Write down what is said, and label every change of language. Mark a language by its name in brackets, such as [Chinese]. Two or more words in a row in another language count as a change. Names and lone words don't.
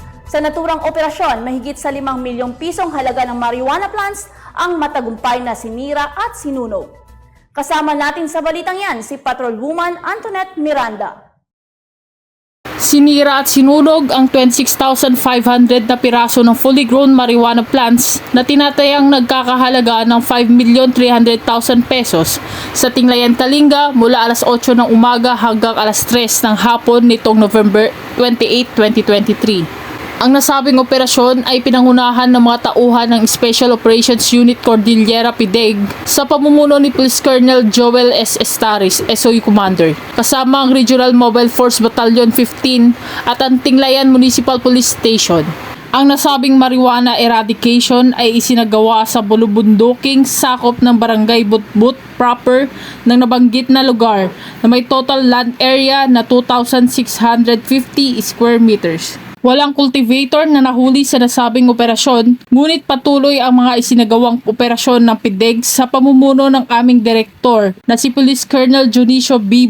[Filipino] Sa naturang operasyon, mahigit sa 5 milyong pisong halaga ng marijuana plants ang matagumpay na sinira at sinunog. Kasama natin sa balitang yan si Patrolwoman Antoinette Miranda. Sinira at sinunog ang 26,500 na piraso ng [English] fully grown marijuana plants [Filipino] na tinatayang nagkakahalaga ng 5,300,000 pesos sa Tinglayan, Kalinga mula alas 8 ng umaga hanggang alas 3 ng hapon nitong November 28, 2023. Ang nasabing operasyon ay pinangunahan ng mga tauhan ng Special Operations Unit Cordillera PDEG sa pamumuno ni Police Colonel Joel S. Estaris, SOE Commander, kasama ang Regional Mobile Force Battalion 15 at ang Tinglayan Municipal Police Station. Ang nasabing [English] marijuana eradication [Filipino] ay isinagawa sa bulubunduking sakop ng Barangay Butbut proper ng nabanggit na lugar na may [English] total land area [Filipino] na 2,650 [English] square meters. [Filipino] Walang cultivator na nahuli sa nasabing operasyon, ngunit patuloy ang mga isinagawang operasyon ng PDEG sa pamumuno ng aming direktor na si Police Colonel Junicio B.